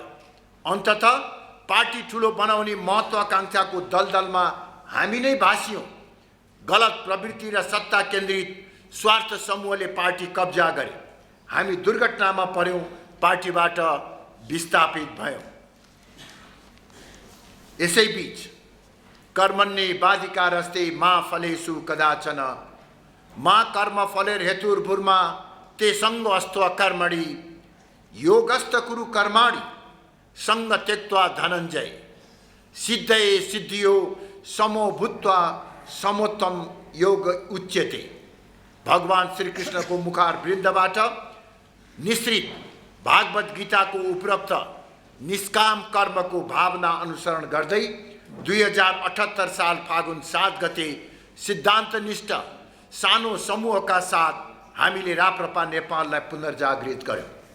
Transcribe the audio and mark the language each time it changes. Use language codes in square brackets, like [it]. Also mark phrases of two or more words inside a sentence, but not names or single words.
[ne] अन्ततः पार्टी ठूलो बनाउने महत्त्वाकांक्षाको दलदलमा हामी नै भासियौं। गलत प्रवृत्ति र सत्ता केन्द्रित स्वार्थ समूहले पार्टी कब्जा गरे। हामी दुर्घटनामा पर्यौं, पार्टीबाट विस्थापित भयौं। [sa] यसैबीच कर्मण्ये बाधिकारस्ते मा फलेषु कदाचन मा कर्म फलेर हेतुर्भुर्मा ते संग अस्त्व कर्मणि योगस्त कुरु कर्माणि संग त्यक्त्वा धनञ्जय सिद्धये सिद्धियो समो भूत्वा समोत्तम योग उच्यते। [ne] भगवान श्रीकृष्णको मुखार वृन्दबाट निश्रित भागवत गीताको उपरोक्त निष्काम कर्मको भावना अनुसरण गर्दै 2078 साल फागुन 7 गते सिद्धान्तनिष्ठ सानो समूहका साथ हामीले राप्रपा नेपाललाई पुनर्जागृत गर्यौं।